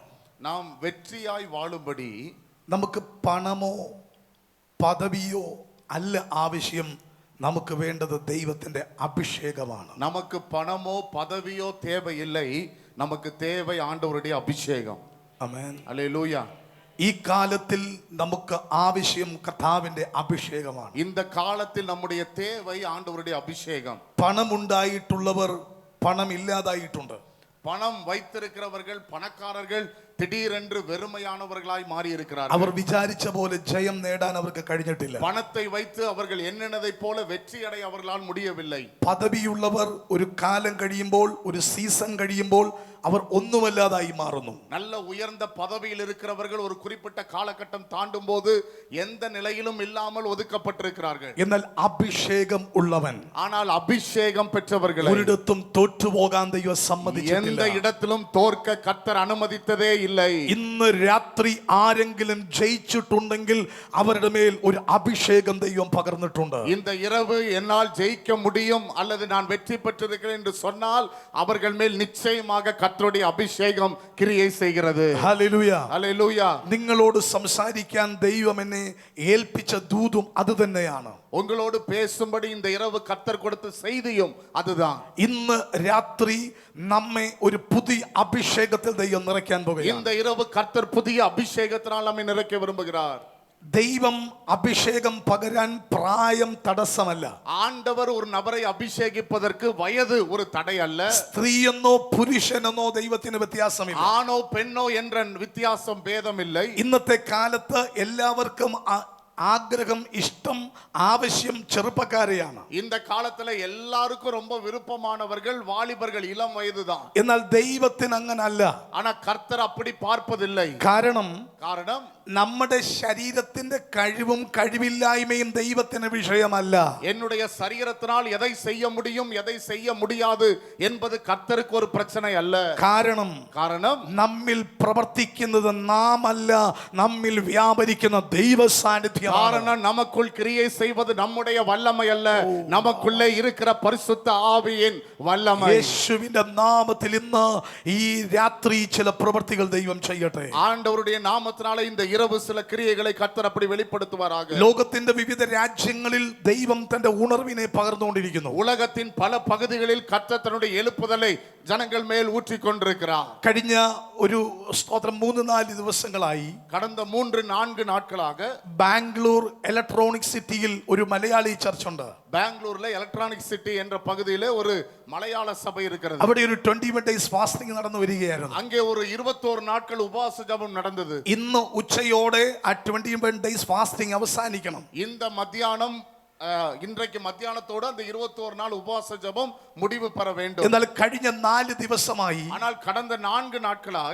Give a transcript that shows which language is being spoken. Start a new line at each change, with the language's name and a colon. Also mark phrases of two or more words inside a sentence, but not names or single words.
Tamil: நாம் வெற்றியாய் வாழும்படி
Malayalam: നമുക്ക് പണമോ പദവിയോ അല്ല ആവശ്യം. നമുക്ക് വേണ്ടത് ദൈവത്തിന്റെ അഭിഷേകമാണ്.
Tamil: நமக்கு பணமோ பதவியோ தேவையில்லை, நமக்கு தேவை ஆண்டவருடைய அபிஷேகம்.
Malayalam: ആമേൻ.
Tamil: ஹல்லேலூயா.
Malayalam: ഈ കാലത്തിൽ നമുക്ക് ആവശ്യം കർത്താവിന്റെ അഭിഷേകമാണ്.
Tamil: இந்த காலத்தில் நம்முடைய தேவை ஆண்டவருடைய அபிஷேகம்.
Malayalam: പണമുണ്ടായിട്ടുള്ളവർ പണമില്ലാതായിട്ടുണ്ട്.
Tamil: பணம் வைத்திருக்கிறவர்கள் பணக்காரர்கள் திடீரென்று வெறுமையானவர்களாய் மாறி இருக்கிறார்கள்.
Malayalam: അവർ വിചാരിച്ച പോലെ ജയം നേടാൻ അവർക്ക് കഴിഞ്ഞിട്ടില്ല.
Tamil: பணத்தை வைத்து அவர்கள் எண்ணினதை போல வெற்றி அடைய அவர்களால் முடியவில்லை.
Malayalam: പദവിയുള്ളവർ ഒരു കാലം കഴിയുമ്പോൾ, ഒരു സീസൺ കഴിയുമ്പോൾ അവർ ഒന്നുമല്ലാതായി മാറുന്നു.
Tamil: நல்ல உயர்ந்த பதவியில் இருக்கிறவர்கள் ஒரு குறிப்பிட்ட காலகட்டம் தாண்டும் போது எந்த நிலையிலும் இல்லாமல் ஒதுக்கப்பட்டிருக்கிறார்கள்.
Malayalam: എന്നാൽ അഭിഷേകം ഉള്ളവൻ,
Tamil: ஆனால் அபிஷேகம் பெற்றவர்கள்
Malayalam: ഒരിടത്തും തോറ്റുപോകാൻ ദൈവം
Tamil: எந்த
Malayalam: സമ്മതിച്ചിട്ടില്ല.
Tamil: இடத்திலும் தோற்க கர்த்தர் அனுமதித்ததே இல்லை.
Malayalam: ഇന്ന് രാത്രി ആരെങ്കിലും ജയിച്ചിട്ടുണ്ടെങ്കിൽ അവരുടെ മേൽ ഒരു അഭിഷേകം ദൈവം പകർന്നിട്ടുണ്ട്.
Tamil: இந்த இரவு என்னால் ஜெயிக்க முடியும் அல்லது நான் வெற்றி பெற்றிருக்கிறேன் என்று சொன்னால் அவர்கள் மேல் நிச்சயமாக கர்த்தருடைய அபிஷேகம் கிரியை செய்கிறது.
Malayalam: ഹല്ലേലൂയ.
Tamil: ஹல்லேலூயா.
Malayalam: നിങ്ങളോട് സംസാരിക്കാൻ ദൈവം എന്നെ ഏൽപ്പിച്ച ദൂതും അത് തന്നെയാണ്.
Tamil: உங்களோடு பேசும்படி இந்த இரவு கர்த்தர் கொடுத்த செய்தியும் அதுதான்.
Malayalam: ഇന്ന് രാത്രി നമ്മെ ഒരു പുതിയ അഭിഷേകത്തിൽ ദൈവം നിറയ്ക്കാൻ പോകുകയാണ്.
Tamil: இந்த இரவு கர்த்தர் புதிய அபிஷேகத்தினால் நம்மை நிறைக்க விரும்புகிறார்.
Malayalam: ദൈവം അഭിഷേകം പകരാൻ പ്രായം തടസ്സമല്ല.
Tamil: ஆண்டவர் ஒரு நபரை அபிஷேகிப்பதற்கு வயது ஒரு தடை அல்ல.
Malayalam: സ്ത്രീയെന്നോ പുരുഷനെന്നോ ദൈവത്തിന് വ്യത്യാസമില്ല.
Tamil: ஆணோ பெண்ணோ என்ற வித்தியாசம் பேதம் இல்லை.
Malayalam: ഇന്നത്തെ കാലത്ത് എല്ലാവർക്കും ആഗ്രഹം, ഇഷ്ടം, ആവശ്യം ചെറുപ്പക്കാരെയാണ്.
Tamil: இந்த காலத்துல எல்லாருக்கும் ரொம்ப விருப்பமானவர்கள் வாலிபர்கள், இளம் வயதுதான்.
Malayalam: എന്നാൽ ദൈവത്തിന് അങ്ങനല്ല.
Tamil: ஆனா கர்த்தர் அப்படி பார்ப்பதில்லை.
Malayalam: കാരണം
Tamil: காரணம்,
Malayalam: നമ്മുടെ ശരീരത്തിന്റെ കഴിവും കഴിവില്ലായ്മയും ദൈവത്തിന് വിഷയമല്ല.
Tamil: என்னுடைய சரீரத்தினால் எதை செய்ய முடியும் எதை செய்ய முடியாது என்பது கர்த்தருக்கு ஒரு பிரச்சனை அல்ல.
Malayalam: കാരണം നമ്മിൽ പ്രവർത്തിക്കുന്നത് നാം അല്ല, നമ്മിൽ വ്യാപരിക്കുന്ന ദൈവ സാന്നിധ്യം.
Tamil: காரணம், நமக்குள் கிரியை செய்வது நம்முடைய வல்லமை அல்ல, நமக்குள்ளே இருக்கிற பரிசுத்த ஆவியின் வல்லமை.
Malayalam: യേശുവിന്റെ നാമത്തിൽ ഇന്ന് ഈ രാത്രി ചില പ്രവൃത്തികൾ ദൈവം ചെയ്യട്ടെ.
Tamil: ஆண்டவருடைய நாமத்தினால இந்த இரவு சில கிரியைகளை கர்த்தர் அப்படி வெளிப்படுத்துவாராக.
Malayalam: ലോകത്തിന്റെ വിവിധ രാജ്യങ്ങളിൽ ദൈവം തന്റെ ഉണർവിനെ പകർന്നുകൊണ്ടിരിക്കുന്നു.
Tamil: உலகத்தின் பல பகுதிகளில் கர்த்தர் தன்னுடைய எழுப்புதலை ஜனங்கள் மேல் ஊற்றிக் கொண்டிருக்கிறார்.
Malayalam: കഴിഞ്ഞ ഒരു സ്തോത്രം 3-4 ദിവസങ്ങളായി
Tamil: கடந்த 3-4 நாட்களாக
Malayalam: ബാംഗ്ലൂർ ഇലക്ട്രോണിക് സിറ്റിയിൽ ഒരു മലയാളി ചർച്ച് ഉണ്ട്.
Tamil: பெங்களூர்ல எலக்ட்ரானிக் சிட்டி என்ற பகுதியிலே ஒரு மலையாள சபை இருக்கிறது.
Malayalam: അവിടെ ഒരു 21
English: days fasting
Malayalam: നടന്നു വരികയായിരുന്നു.
Tamil: அங்கே ஒரு 21 நாட்கள் உபவாச ஜெபம் நடந்தது.
Malayalam: ഇന്ന് ഉച്ചയോടെ ആ 21
English: days fasting
Malayalam: അവസാനിക്കണം.
Tamil: இந்த மத்தியானம் இன்றைக்கு மத்தியானத்தோடு அந்த 21 நாள் உபவாச ஜெபம் முடிவு பெற வேண்டும்.
Malayalam: എന്നാൽ കഴിഞ്ഞ 4 ദിവസമായി
Tamil: ஆனால் கடந்த 4 நாட்களாய்